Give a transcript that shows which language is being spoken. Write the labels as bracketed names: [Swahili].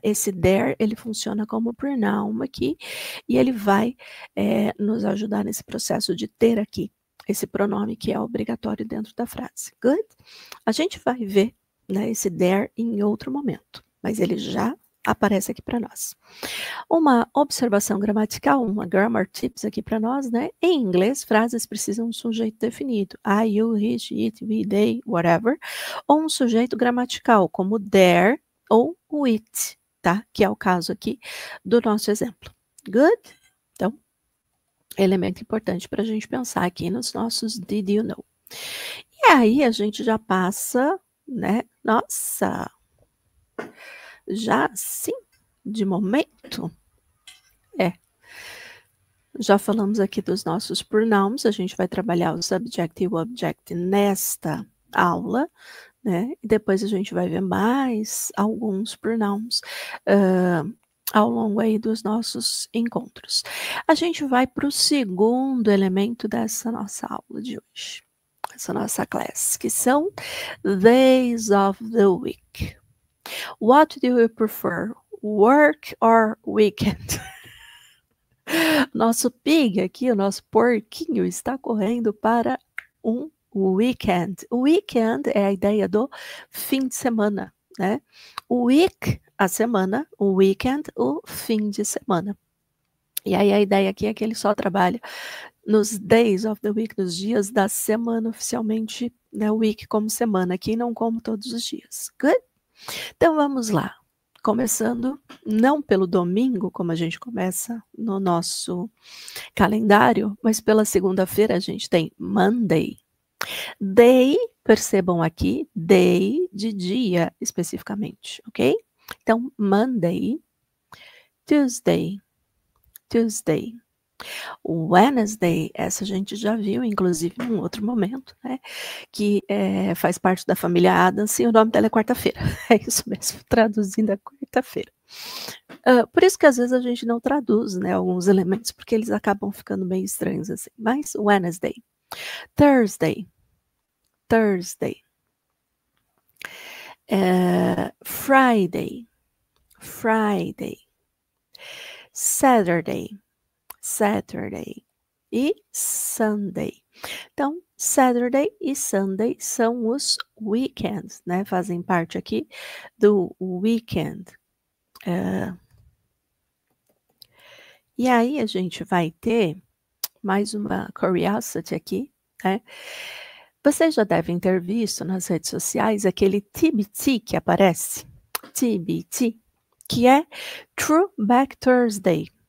[Portuguese] Esse there, ele funciona como pronoun aqui, e ele vai nos ajudar nesse processo de ter aqui esse pronome que é obrigatório dentro da frase. Good? A gente vai ver, né, esse there em outro momento, mas ele já aparece aqui para nós. Uma observação gramatical, uma grammar tips aqui para nós, né? Em inglês, frases precisam de um sujeito definido. I, you, he, she, it, we, they, whatever. Ou um sujeito gramatical, como there ou o it, tá? Que é o caso aqui do nosso exemplo. Good? Então, elemento importante para a gente pensar aqui nos nossos did you know. E aí a gente já passa, né? Nossa! Já sim, de momento, já falamos aqui dos nossos pronouns, a gente vai trabalhar o subject e o object nesta aula, né? E depois a gente vai ver mais alguns pronouns ao longo aí dos nossos encontros. A gente vai para o segundo elemento dessa nossa aula de hoje, essa nossa classe, que são days of the week. [English] What do you prefer, work or weekend? [Portuguese] Nosso pig aqui, o nosso porquinho, está correndo para um weekend. O weekend é a ideia do fim de semana, né? O week, a semana, o weekend, o fim de semana. E aí a ideia aqui é que ele só trabalha nos days of the week, nos dias da semana oficialmente, né? Week como semana aqui, não como todos os dias. Good? Então vamos lá, começando não pelo domingo, como a gente começa no nosso calendário, mas pela segunda-feira a gente tem Monday. Day, percebam aqui, day de dia especificamente, ok? Então Monday, Tuesday, Tuesday. Wednesday, essa a gente já viu, inclusive, em outro momento, né? Que faz parte da família Adams e o nome dela é quarta-feira. É isso mesmo, traduzindo a quarta-feira. Por isso que às vezes a gente não traduz, né, alguns elementos, porque eles acabam ficando meio estranhos assim. Mas Wednesday, Thursday, Thursday, Friday, Friday, Saturday, Saturday e Sunday. Então, Saturday e Sunday são os weekends, né? Fazem parte aqui do weekend. E aí a gente vai ter mais uma curiosity aqui, né? Vocês já devem ter visto nas redes sociais aquele TBT que aparece, TBT, que é Throwback Thursday.